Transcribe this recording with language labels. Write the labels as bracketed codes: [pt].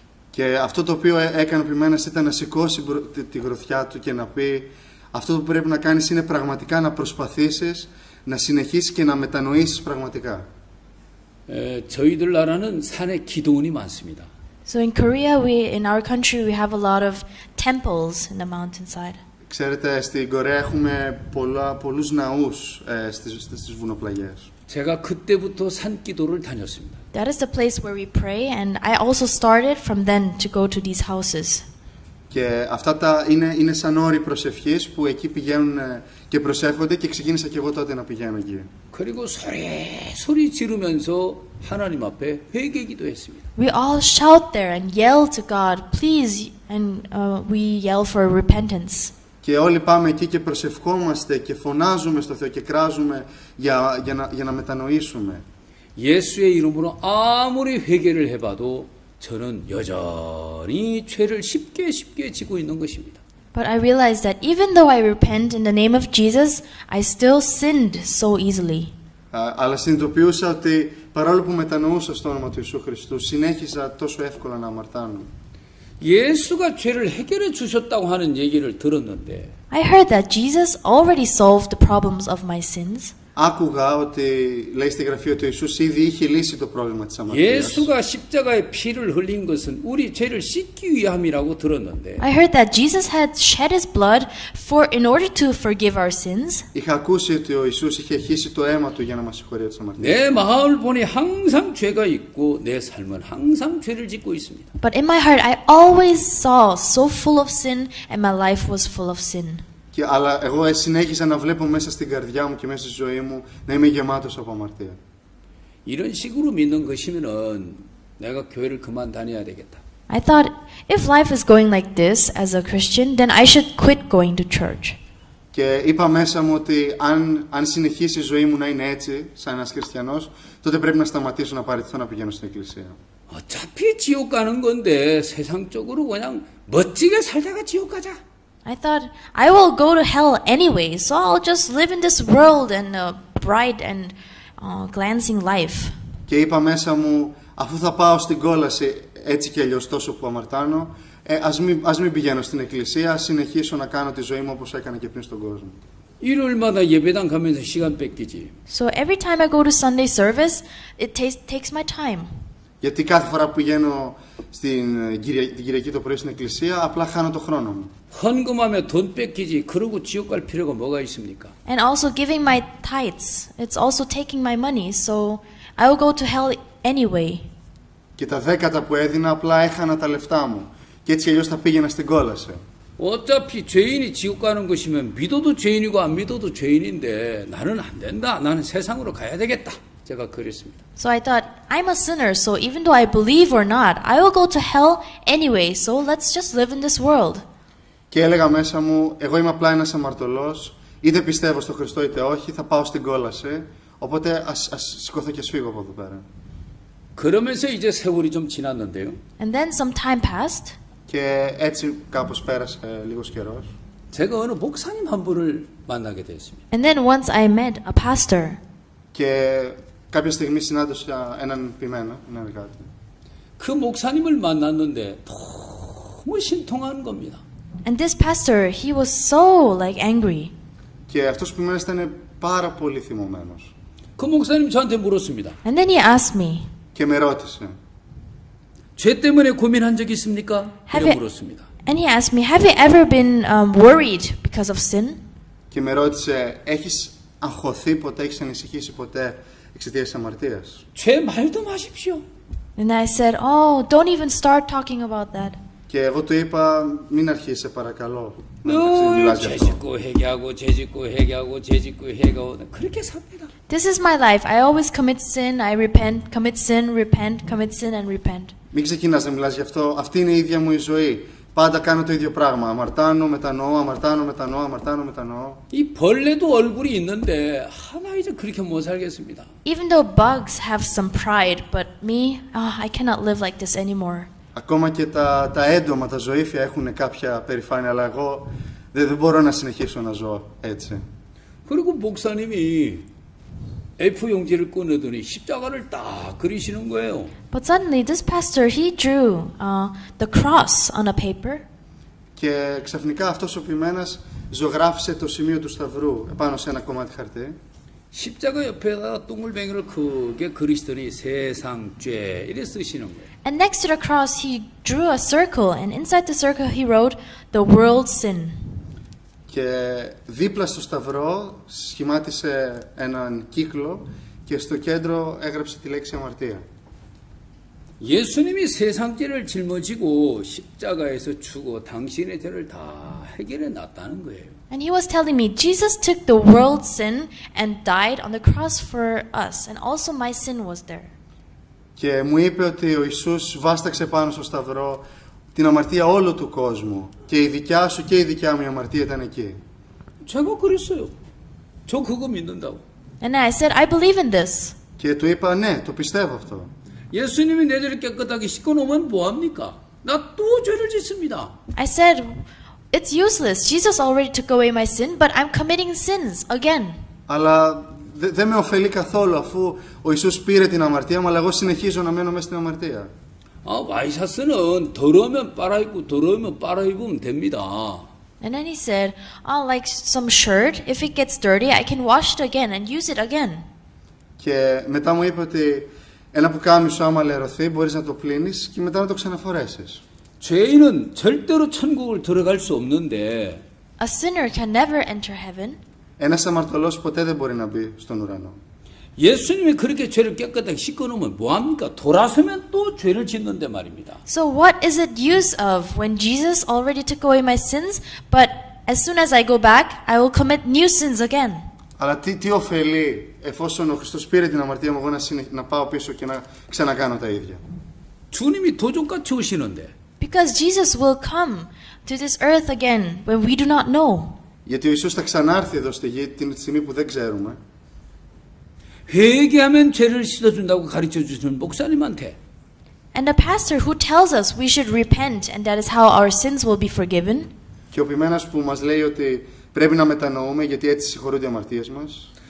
[el] Και αυτό το οποίο έκανε ο ποιμένας ήταν να σηκώσει τη γροθιά του και να πει, αυτό που πρέπει να κάνεις είναι πραγματικά να προσπαθήσεις, να συνεχίσεις και να μετανοήσεις πραγματικά. [ko] 저희들 나라는 산에 기도원이 많습니다. [en] So in Korea, in our country, we have a lot of temples in the mountainside. [el] Ξέρετε, στην Κορέα έχουμε πολλούς ναούς στις βουνοπλαγιές. [ko] 제가 그때부터 산기도를 다녔습니다. [en] That is the place where we pray, and I also started from then to go to these houses. [el] Και αυτά είναι σαν όροι προσευχής που εκεί πηγαίνουν και προσεύχονται και ξεκίνησα και εγώ τότε να πηγαίνω εκεί. [ko] 그리고 소리 지르면서 하나님 앞에 회개기도했습니다. [en] We all shout there and yell to God, please, and we yell for repentance. [el] Και όλοι πάμε εκεί και προσευχόμαστε και φωνάζουμε στο Θεό και κράζουμε για να μετανοήσουμε. [ko] 예수의 이름으로 아무리 회개를 해봐도 저는 여전히 죄를 쉽게 지고 있는 것입니다. [en] But I realized that even though I repent in the name of Jesus, I still sinned so easily. [el] Αλλά συνειδητοποιούσα ότι παρόλο που μετανοούσα στο όνομα του Ιησού Χριστού, συνέχιζα τόσο εύκολα να αμαρτάνω. [ko] 예수가 죄를 해결해 주셨다고 하는 얘기를 들었는데 [en] I heard that Jesus already solved the problems of my sins. [el] Άκουγα ότι λέει στη Γραφή ότι ο Ιησούς ήδη είχε λύσει το πρόβλημα της αμαρτίας. [ko] 예수가 십자가에 피를 흘린 것은 우리 죄를 씻기 위함이라고 들었는데 [en] I heard that Jesus had shed his blood in order to forgive our sins. [el] Είχα ακούσει ότι ο Ιησούς είχε χύσει το αίμα του για να μας συγχωρεί τις αμαρτίες. [ko] 내 마음을 보니 항상 죄가 있고 내 삶은 항상 죄를 짓고 있습니다. [en] But in my heart, I always saw so full of sin, and my life was full of sin. [el] Αλλά εγώ συνέχισα να βλέπω μέσα στην καρδιά μου και μέσα στη ζωή μου να είμαι γεμάτος από αμαρτία. [ko] 이런 식으로 믿는 것이면은 내가 교회를 그만 다녀야 되겠다. [en] I thought, if life is going like this as a Christian, then I should quit going to church. [el] Και είπα μέσα μου ότι αν συνεχίσει η ζωή μου να είναι έτσι, σαν ένας χριστιανός, τότε πρέπει να σταματήσω να παραιτηθώ να πηγαίνω στην εκκλησία. [ko] 어차피 지옥 가는 건데 세상적으로 그냥 멋지게 살다가 지옥 가자. [en] I thought, I will go to hell anyway, so I'll just live in this world and a bright and glancing life. [el] Και είπα μέσα μου, αφού θα πάω στην κόλαση έτσι και αλλιώς τόσο που αμαρτάνω, ας μην πηγαίνω στην εκκλησία, ας συνεχίσω να κάνω τη ζωή μου όπως έκανα και πριν στον κόσμο. [ko] 일요일마다 예배당 가면서 시간 뺏기지. [en] So every time I go to Sunday service, it takes my time. [el] Γιατί κάθε φορά που πηγαίνω την Κυριακή το πρωί στην εκκλησία, απλά χάνω το χρόνο μου. [ko] 헌금하며 돈 뺏기지. 그러고 지옥 갈 필요가 뭐가 있습니까? [en] And also giving my tithes, it's also taking my money, so I will go to hell anyway. [el] Και τα 10 που έδινα απλά έχανα τα λεφτά μου. Και έτσι αλλιώς θα πήγαινα στην κόλαση. [ko] 어차피 죄인이 지옥 가는 것이면 믿어도 죄인이고 안 믿어도 죄인인데 나는 안 된다. 나는 세상으로 가야 되겠다. 제가 그랬습니다. [en] So I thought, I'm a sinner, so even though I believe or not, I will go to hell anyway, so let's just live in this world. [el] Και έλεγα μέσα μου, εγώ είμαι απλά ένας αμαρτωλός, είτε πιστεύω στο Χριστό είτε όχι, θα πάω στην κόλαση, οπότε ας σηκωθώ και σφύγω από εδώ πέρα. [ko] 그러면서 이제 세월이 좀 지났는데요. [en] And then some time passed. [el] Και έτσι κάπως πέρασε λίγος καιρός. [ko] 제가 어느 목사님 한 분을 만나게 됐습니다. [en] And then once I met a pastor. [el] Και κάποια στιγμή συνάντησα έναν ποιμένο, έναν εργάτη. [ko] 그 목사님을 만났는데 너무 신통한 겁니다. [en] And this pastor, he was so like angry. [el] Και αυτός που ποιμένος ήταν πάρα πολύ θυμωμένος. [ko] 그 목사님 저한테 물었습니다. [en] And then he asked me. [el] Και με ρώτησε. [ko] 죄 때문에 고민한 적 있습니까? 이렇게 물었습니다. [en] And he asked me, have you ever been worried because of sin? [el] Και με ρώτησε, έχεις αγχωθεί ποτέ, έχεις ανησυχήσει ποτέ εξαιτίας της αμαρτίας? [ko] 죄 말도 마십시오. [en] And I said, oh, don't even start talking about that. [el] Και εγώ του είπα, μην αρχίσει, παρακαλώ. [ko] 죄 짓고 회개하고 죄 짓고 회개하고 죄 짓고 회개하고 그렇게 삽니다. [en] This is my life. I always commit sin, I repent, commit sin, repent, commit sin and repent. [el] Μην ξεκινάς να μιλάς γι' αυτό. Αυτή είναι η ίδια μου η ζωή. Πάντα κάνω το ίδιο πράγμα. Αμαρτάνω, μετανοώ, αμαρτάνω, μετανοώ, αμαρτάνω, μετανοώ. [ko] 이 벌레도 얼굴이 있는데 하나 이제 그렇게 못 살겠습니다. [en] Even though bugs have some pride, but me, I cannot live like this anymore. [el] Ακόμα και τα έντομα, τα ζωήφια έχουν κάποια περηφάνεια, αλλά εγώ δεν μπορώ να συνεχίσω να ζω έτσι. [ko] 그리고 목사님이 A4 용지를 꺼내더니 십자가를 딱 그리시는 거예요. [en] But suddenly this pastor, he drew the cross on a paper. [el] Και ξαφνικά αυτός ο ποιμένας ζωγράφισε το σημείο του σταυρού επάνω σε ένα κομμάτι χαρτί. [ko] 십자가 옆에다가 똥물뱅이를 크게 그리시더니 세상 죄 이래 쓰시는 거예요. [en] And next to the cross, he drew a circle, and inside the circle he wrote the world's sin. [el] Και δίπλα στο σταυρό σχημάτισε έναν κύκλο και στο κέντρο έγραψε τη λέξη αμαρτία. [ko] 예수님이 세상 죄를 짊어지고 십자가에서 죽어 당신의 죄를 다 해결해 놨다는 거예요. [en] And he was telling me, Jesus took the world's sin and died on the cross for us, and also my sin was there. [el] Και μου είπε ότι ο Ιησούς βάσταξε πάνω στο σταυρό την αμαρτία όλου του κόσμου και η δικιά σου και η δικιά μου η αμαρτία ήταν εκεί. [ko] 제가 그랬어요. 저 그거 믿는다고. [en] And I said, I believe in this. [el] Και του είπα, ναι, το πιστεύω αυτό. [ko] 예수님이 내 죄를 깨끗하게 씻어놓으면 뭐합니까? 나 또 죄를 짓습니다. [en] I said, it's useless. Jesus already took away my sin, but I'm committing sins again. [el] Αλλά δεν με ωφελεί καθόλου, αφού ο Ιησούς πήρε την αμαρτία μου, αλλά εγώ συνεχίζω να μένω μέσα στην αμαρτία. [ko] 와이셔츠는 더러우면 빨아입고 더러우면 빨아입으면 됩니다. [en] And then he said, like some shirt, if it gets dirty, I can wash it again and use it again. [el] Και μετά μου είπε ότι ένα πουκάμισο άμα λερωθεί μπορείς να το πλύνεις και μετά να το ξαναφορέσεις. [ko] 죄인은 절대로 천국을 들어갈 수 없는데 [en] A sinner can never enter heaven. [el] Ένας αμαρτωλός ποτέ δεν μπορεί να μπει στον ουρανό. [ko] 예수님이 그렇게 죄를 깨끗하게 씻어놓으면 뭐합니까? 돌아서면 또 죄를 짓는데 말입니다. [en] So what is it use of when Jesus already took away my sins, but as soon as I go back, I will commit new sins again? [el] Αλλά τι ωφελεί εφόσον ο Χριστός πήρε την αμαρτία μου εγώ να πάω πίσω και να ξανακάνω τα ίδια. [ko] 주님이 도적같이 오시는데 [en] Because Jesus will come to this earth again when we do not know. [el] Γιατί ο Ιησούς θα ξανάρθει εδώ στη γη την στιγμή που δεν ξέρουμε. [ko] 회개하면 죄를 씻어준다고 가르쳐주시는 목사님한테 [en] And the pastor who tells us we should repent and that is how our sins will be forgiven. [el] Και ο ποιμένας που μας λέει ότι πρέπει να μετανοούμε γιατί έτσι συγχωρούνται οι αμαρτίες μας.